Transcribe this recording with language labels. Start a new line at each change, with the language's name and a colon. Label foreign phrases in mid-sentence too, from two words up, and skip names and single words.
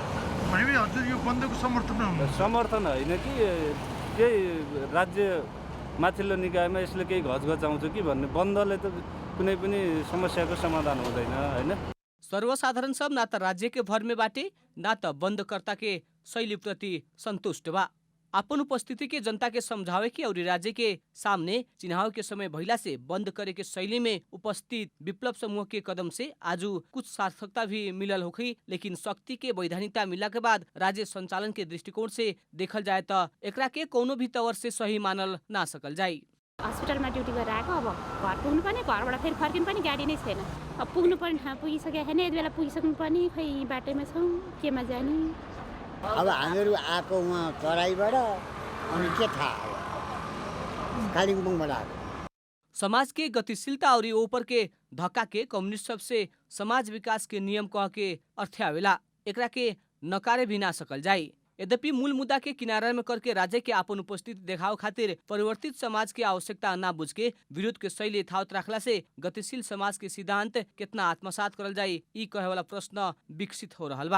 Nepali: भने हजुर यो बन्दको समर्थन होइन कि केही राज्य माथिल्लो निकायमा यसले केही घचघच आउँछ कि भन्ने। बन्दले त कुनै पनि समस्याको समाधान हुँदैन हैन।
Bhojpuri: सर्वसाधारण सब ना त राज्य के भर में बाटे ना त बंदकर्ता के शैली प्रति संतुष्ट बा। अपन उपस्थिति के जनता के समझावे के और राज्य के सामने चिन्हाव के समय भइला से बंद करे के शैली में उपस्थित विप्लव समूह के कदम से आज कुछ सार्थकता भी मिलल होखी। लेकिन शक्ति के वैधानिकता मिला के बाद राज्य संचालन के दृष्टिकोण से देखल जाए तो एकरा के कोनो भी तवर से सही मानल ना सकल जाई।
Nepali: हस्पिटल में ड्यूटी गरेर आएको, अब घर पुग्नु पनि घरबाट फेरि फर्किनु पनि गाडी नै छैन। अब पुग्नु पनि ठाउँ पुगिसकेको छैन, यति बेला पुगिसक्नु पनि खै बाटैमा छौँ, केमा जाने। अब हामीहरू आएको उहाँ तराईबाट, अनि के थाहा कालिम्पोङबाट आएको।
Bhojpuri: समाज के गतिशीलता और ऊपर के धक्का के कम्युनिस्ट सबसे समाज विकास के नियम कह के अर्थ्यावेला एकरा के नकारे भी ना सकल जाई। यद्यपि मूल मुद्दा के किनारा में करके राज्य के अपन उपस्थिति देखाव खातिर परिवर्तित समाज की आवश्यकता ना बुझ के विरोध के शैली यथावत रखला से गतिशील समाज के सिद्धांत कितना आत्मसात करल जाई, ई कहे वाला प्रश्न विकसित हो रहल बा।